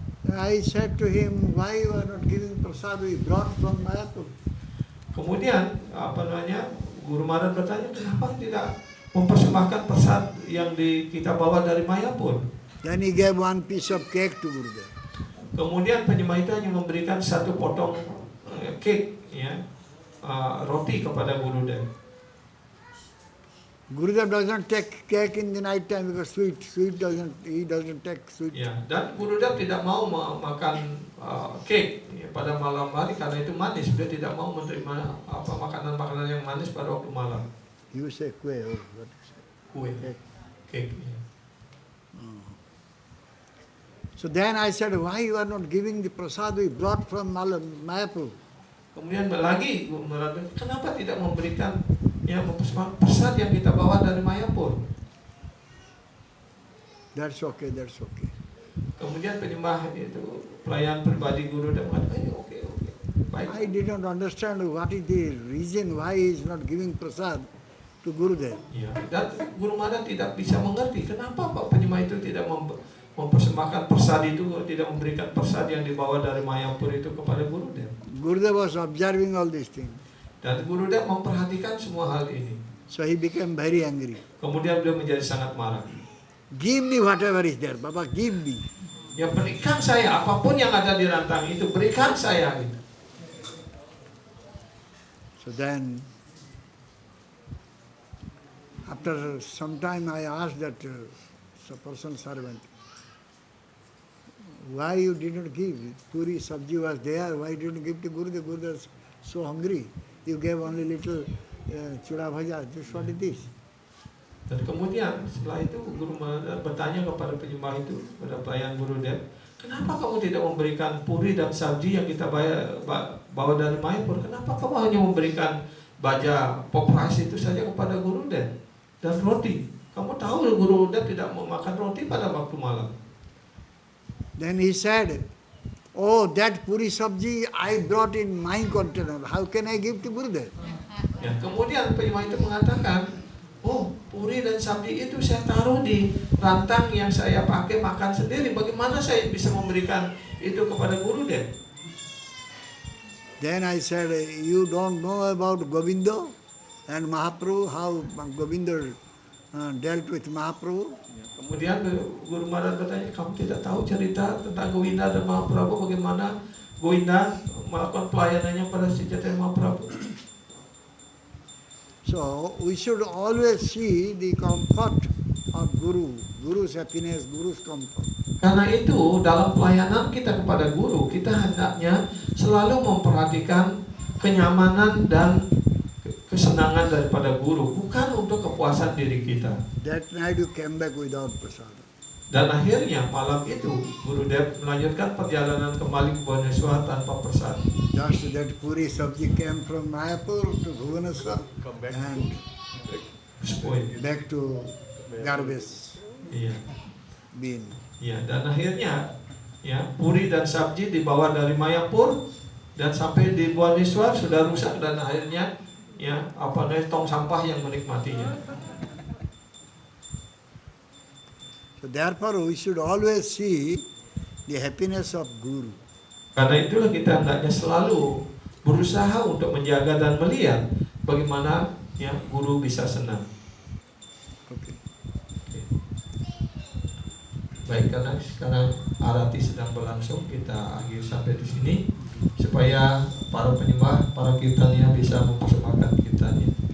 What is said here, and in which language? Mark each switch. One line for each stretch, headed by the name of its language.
English: I said to him, why you are not giving prasad we brought from Mayapur?
Indonesian: Kemudian Guru Maharaj bertanya, kenapa tidak mempersembahkan prasad yang kita bawa dari Mayapur?
English: Then he gave one piece of cake to Gurudev.
Indonesian: Kemudian penyembah itu hanya memberikan satu potong cake, ya, roti kepada Gurudev.
English: Gurudev doesn't take cake in the night time because he doesn't take sweet.
Indonesian: Ya, dan Gurudev tidak mau makan cake ya, pada malam hari karena itu manis. Dia tidak mau menerima makanan-makanan yang manis pada waktu malam.
English: You say kue or what?
Indonesian: Kue, cake. Ya.
English: So then I said, why you are not giving the prasad we brought from Mayapur?
Indonesian: Kemudian lagi Guru Maharaj, kenapa tidak memberikan mempersembahkan prasad yang kita bawa dari Mayapur?
English: That's okay.
Indonesian: Kemudian penyembah itu pelayan pribadi Guru dan mengatakan, oke, baik.
English: I did not understand what is the reason why he is not giving prasad to Gurudev.
Indonesian: Ya, dan Guru Maharaj tidak bisa mengerti kenapa Pak penyembah itu tidak mempersembahkan prasad itu, tidak memberikan prasad yang dibawa dari Mayapur itu kepada Gurudev.
English: Gurudev was observing all these things.
Indonesian: Dan Gurudev memperhatikan semua hal ini.
English: So he became very angry.
Indonesian: Kemudian beliau menjadi sangat marah.
English: Give me whatever is there, Baba, give me.
Indonesian: Ya, berikan saya apapun yang ada di rantang itu, berikan saya gitu.
English: So then, after some time I asked that person servant, why you did not give? Puri sabji was there, why did you give to Gurudev? Gurudev was so hungry. You gave only little chuda bhaja, just what is this?
Indonesian: Dan kemudian setelah itu Guru Maharaj bertanya kepada penyembah itu, kepada pelayan Gurudev, kenapa kamu tidak memberikan puri dan sabji yang kita bawa dari Mayapur? Kenapa kamu hanya memberikan baja pop rice itu saja kepada Gurudev dan roti? Kamu tahu Gurudev tidak mau makan roti pada waktu malam.
English: Then he said, oh, that puri sabji I brought in my container. How can I give to Gurudev?
Indonesian: Ya, kemudian penyembah itu mengatakan, oh, puri dan sabji itu saya taruh di rantang yang saya pakai makan sendiri. Bagaimana saya bisa memberikan itu kepada Gurudev?
English: Then I said, you don't know about Govinda and Mahaprabhu, how Govinda dealt with Mahaprabhu?
Indonesian: Kemudian Guru Maharaj bertanya, kamu tidak tahu cerita tentang Govinda dan Mahaprabhu, bagaimana Govinda melakukan pelayanannya pada Sri Chaitanya Mahaprabhu?
English: So we should always see the comfort of Guru, Guru's happiness, Guru's comfort.
Indonesian: Karena itu dalam pelayanan kita kepada Guru, kita hendaknya selalu memperhatikan kenyamanan dan kesenangan daripada Guru, bukan untuk kepuasan diri kita.
English: That night you came back without prasad.
Indonesian: Dan akhirnya malam itu Gurudev melanjutkan perjalanan kembali ke Bhubaneswar tanpa prasad.
English: Just that puri sabji came from Mayapur to Bhubaneswar and back to garbage
Indonesian: Iya.
English: bin.
Indonesian: Ya, dan akhirnya ya puri dan sabji dibawa dari Mayapur dan sampai di Bhubaneswar sudah rusak dan akhirnya tong sampah yang menikmatinya.
English: So therefore we should always see the happiness of Guru.
Indonesian: Karena itulah kita hendaknya selalu berusaha untuk menjaga dan melihat bagaimana Guru bisa senang.
English: Okay.
Indonesian: Baik, karena sekarang arati sedang berlangsung, kita akhir sampai di sini supaya para penyembah, para kirtania bisa mempersembahkan kirtania.